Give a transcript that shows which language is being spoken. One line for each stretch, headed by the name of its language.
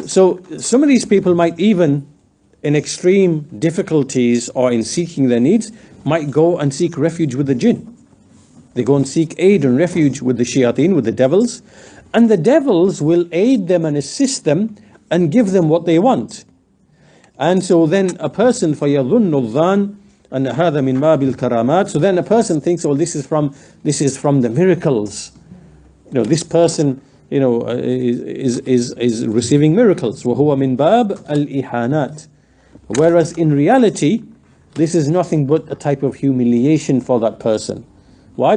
English: So some of these people might even, in extreme difficulties or in seeking their needs, might go and seek refuge with the jinn. They go and seek aid and refuge with the shayateen, with the devils, and the devils will aid them and assist them and give them what they want. And so then a person
Arabic: فَيَظُنُّ الظَّانِ أَنَّ هَذَا مِنْ بَابِ الْكَرَامَاتِ.
English: So then a person thinks, oh, this is from the miracles. This person, is receiving miracles.
Arabic: وَهُوَ مِنْ بَابِ الْإِحَانَاتِ.
English: Whereas in reality, this is nothing but a type of humiliation for that person. Why?